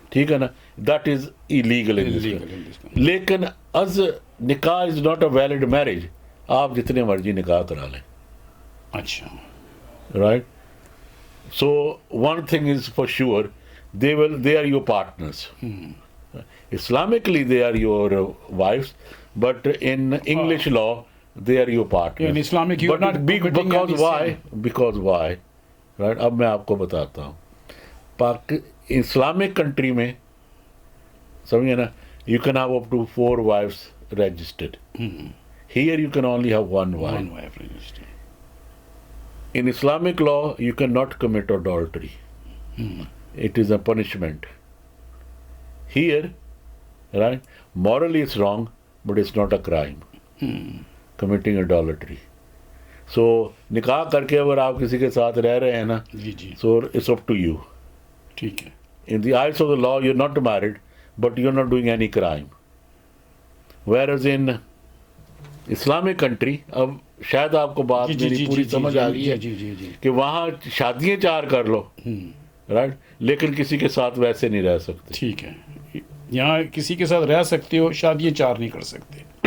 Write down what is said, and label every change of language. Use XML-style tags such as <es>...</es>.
<ur>ٹھیک ہے نا.</ur> <en>That is illegal. لیکن is nikah is not a valid marriage.</en> <ur>آپ جتنے مرضی نکاح کرا لیں. اچھا.</ur> <en>Right. So one thing is for sure, they are your partners. Islamically they are your wives, but in English law they are your partners. In Islamic you are not committing because any why? sin. Because why? Right.</en> <ur>اب میں آپ کو بتاتا ہوں.</ur> <en>Islamic country</en> <ur>میں سمجھے نا,</ur> <en>you can have up to 4 wives registered. Here you can only have one wife. One wife registered. In Islamic law you cannot commit adultery. It is a punishment. Here, right, morally it's wrong, but it's not a crime. Committing adultery.</en> <ur>So, نکاح کر کے اگر آپ کسی کے ساتھ رہ رہے ہیں نا,</ur> <en>so it's up to you.</en> <ur>ٹھیک ہے.</ur> <en>In the eyes of the law, you're not married, but you're not doing any crime. Whereas in Islamic country,</en> <ur>اب شاید آپ کو بات میری پوری سمجھ آ گئی ہے کہ وہاں شادیاں 4 کر لو, رائٹ, لیکن کسی کے ساتھ ویسے نہیں رہ سکتے. ٹھیک ہے. یہاں کسی کے ساتھ رہ سکتے ہو, شادیاں 4 نہیں کر سکتے.</ur>